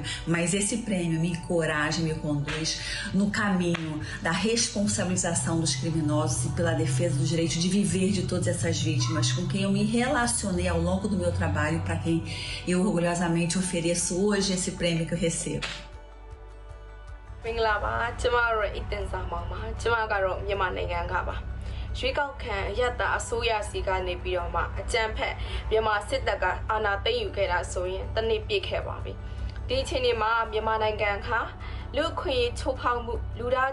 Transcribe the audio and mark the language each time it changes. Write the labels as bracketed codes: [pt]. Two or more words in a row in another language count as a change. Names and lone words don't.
[pt] Mas esse prêmio me encoraja e me conduz no caminho da responsabilização dos criminosos e pela defesa do direito de viver de todas essas vítimas com quem eu me relacionei ao longo do meu trabalho, para quem eu orgulhosamente ofereço hoje esse prêmio que eu recebo. [my] မင်္ဂလာပါကျမတို့ရဲ့အတင်စာမောင်ပါကျမကတော့မြန်မာနိုင်ငံကပါရွေးကောက်ခံရတအစိုးရစီကနေပြီးတော့မှအကြမ်းဖက်မြန်မာစစ်တပ်ကအာဏာသိမ်းယူခဲ့တာဆိုရင်တနည်းပြစ်ခဲ့ပါပြီဒီအချိန်မှာမြန်မာနိုင်ငံကလူခွင့်ရေးချိုးဖောက်မှုလူသား